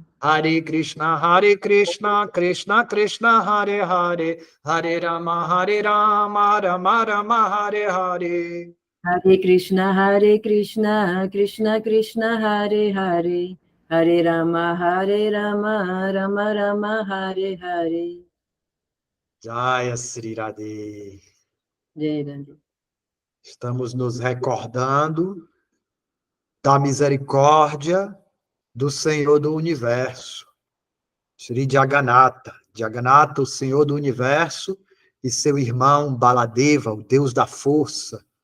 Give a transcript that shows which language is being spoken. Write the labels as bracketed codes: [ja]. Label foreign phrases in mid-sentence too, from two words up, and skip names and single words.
[sa] हरे कृष्ण कृष्ण कृष्ण हरे हरे, हरे राम राम राम हरे हरे. हरे कृष्ण कृष्ण कृष्ण हरे हरे, हरे राम राम राम हरे हरे. जय श्री राधे. जय राधे. [pt] Estamos nos recordando da misericórdia do Senhor do Universo, Sri Jagannatha. Jagannatha, o Senhor do Universo, e seu irmão Baladeva, o Deus da Força.